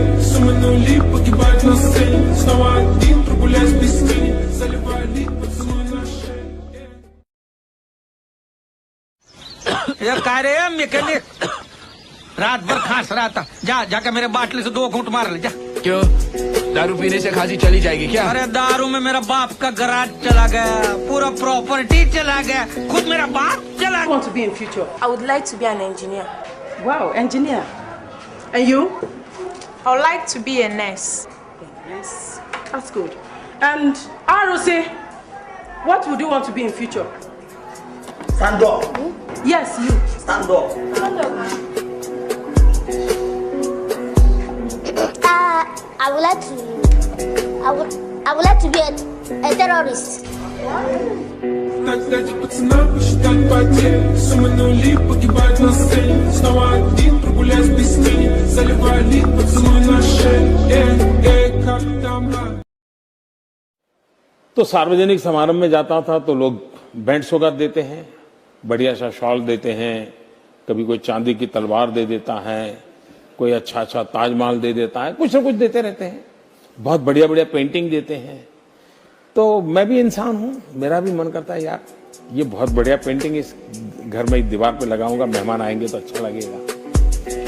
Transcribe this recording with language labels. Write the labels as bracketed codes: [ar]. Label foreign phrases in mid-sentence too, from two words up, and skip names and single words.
[ru] Суммы нули погибать на сцене. Снова один прогуляюсь без тени. Заливая лик, поцелуй на шее. [hi] यार कह रहे हैं मैकेनिक रात भर खांस रहा था। जाके मेरे बाटली से 2 घूंट मार ले जा। क्यों, दारू पीने से खांसी चली जाएगी क्या? अरे दारू में मेरा बाप का गराज चला गया, पूरा प्रॉपर्टी चला गया, खुद मेरा बाप चला गया। [en] Want to be in future? I would like to be an engineer. Wow, engineer. And you? I would like to be a nurse. Yes, that's good. And ROC, what would you want to be in future? Stand up. Yes, you. Stand up. Stand up. I would like to be a terrorist. [ru] Дайте пацана посчитать потери. Суммы нули погибать на сцене. Снова один прогуляюсь без тени. Заливая лик, поцелуй на шее. Как там? [hi] तो सार्वजनिक समारंभ में जाता था तो लोग बैंड सौगात देते हैं, बढ़िया सा शॉल देते हैं, कभी कोई चांदी की तलवार दे देता है, कोई अच्छा अच्छा ताजमहल दे देता है, कुछ ना कुछ देते रहते हैं, बहुत बढ़िया बढ़िया पेंटिंग देते हैं। तो मैं भी इंसान हूं, मेरा भी मन करता है यार ये बहुत बढ़िया पेंटिंग इस घर में दीवार पे लगाऊंगा, मेहमान आएंगे तो अच्छा लगेगा।